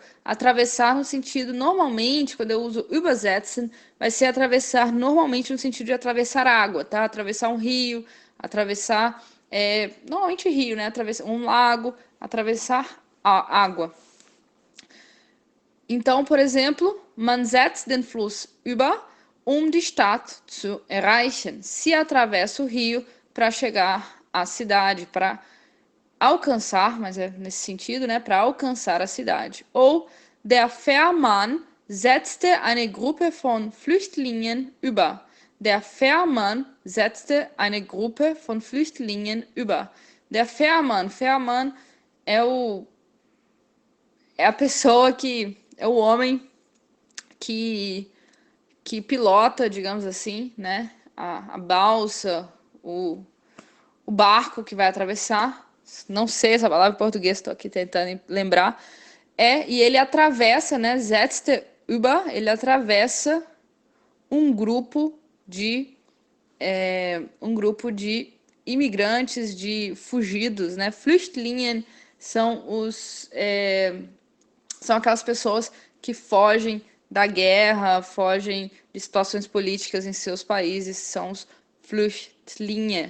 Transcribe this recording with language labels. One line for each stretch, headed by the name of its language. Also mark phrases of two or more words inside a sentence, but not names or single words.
Portuguese: Atravessar no sentido, normalmente, quando eu uso übersetzen, vai ser atravessar normalmente no sentido de atravessar água, tá? Atravessar um rio, atravessar, normalmente rio, né? Atravessar um lago, atravessar a água. Então, por exemplo,
German: man setzt den Fluss über, die Stadt zu erreichen.
Portuguese: Se atravessa o rio para chegar à cidade, para alcançar, mas é nesse sentido, né, para alcançar a cidade.
German: Ou der Fährmann setzte eine Gruppe von Flüchtlingen über. Der Fährmann setzte eine Gruppe von Flüchtlingen über. Der Fährmann,
Portuguese: Fährmann é a pessoa é o homem que pilota, digamos assim, né, a balsa, o barco que vai atravessar. Não sei essa palavra em português, estou aqui tentando lembrar. E ele atravessa, né?
German: Setzte über,
Portuguese: ele atravessa um grupo de imigrantes, de fugidos, né? Flüchtlingen são são aquelas pessoas que fogem da guerra, fogem de situações políticas em seus países, são os Flüchtlinge.